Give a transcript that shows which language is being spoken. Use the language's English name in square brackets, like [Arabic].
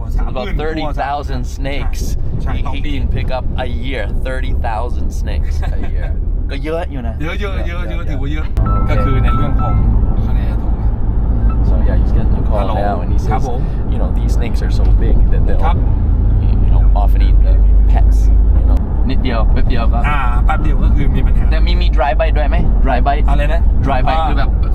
[English] About 30,000 snakes he can pick up a year 30,000 snakes a year [Thai] ก็เยอะอยู่นะ เยอะถือว่าเยอะก็คือในเรื่องของคะแนนถูก [English] So yeah, he's getting a call now and he says these snakes are so big that they'll often eat the pets [Thai] นิดเดียวแป๊บเดียวก็ แป๊บเดียวก็คือมีปัญหา แต่มี dry bite ด้วยไหม dry bite อะไรนะ dry bite คือแบบ